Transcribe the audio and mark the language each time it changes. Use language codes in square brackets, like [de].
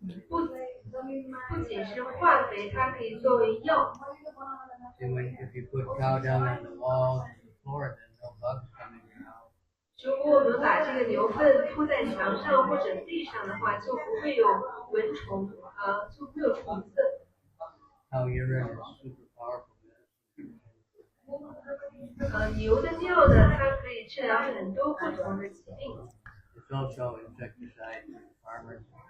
[zh] 不仅是化肥，它可以作为药。 [en] And if you put cow dung on the walls and the floor, then no bugs come in your house. [zh] 如果我们把这个牛粪铺在墙上或者地上的话，就不会有蚊虫，就不会有虫子。 [en] Cow urine is super powerful medicine. [zh] 牛的尿呢，它可以治疗很多不同的疾病。 [en] It's also insecticide for farmers.